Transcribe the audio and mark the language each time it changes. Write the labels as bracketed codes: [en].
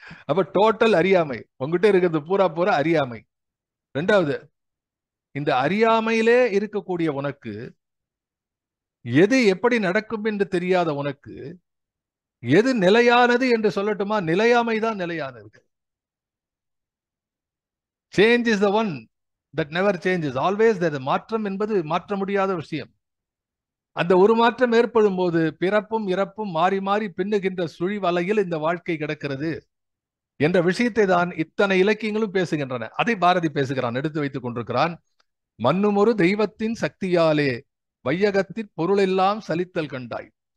[ta] அப்ப டோட்டல் அறியாமை, உங்ககிட்ட இருக்கிறது பூரா அறியாமை. ரெண்டாவது, இந்த அறியாமையிலே இருக்கக்கூடிய உனக்கு எது எப்படி நடக்கும் என்று தெரியாத உனக்கு எது நிலையானது என்று சொல்லட்டுமா, நிலையாமை தான் நிலையானது. [en] Change is the one that never changes, always there. [ta] மாற்றம் என்பது மாற்ற முடியாத விஷயம். அந்த ஒரு மாற்றம் ஏற்படும் போது பிறப்பும் இறப்பும் மாறி மாறி பின்னுகின்ற சுழி வலையில் இந்த வாழ்க்கை கிடக்கிறது என்ற விஷயத்தை தான் இத்தனை இலக்கியங்களும் பேசுகின்றன. அதை பாரதி பேசுகிறான், எடுத்து வைத்துக் கொண்டிருக்கிறான். மன்னும் ஒரு தெய்வத்தின் சக்தியாலே வையகத்தின் பொருள் எல்லாம் சலித்தல் கண்டாய்.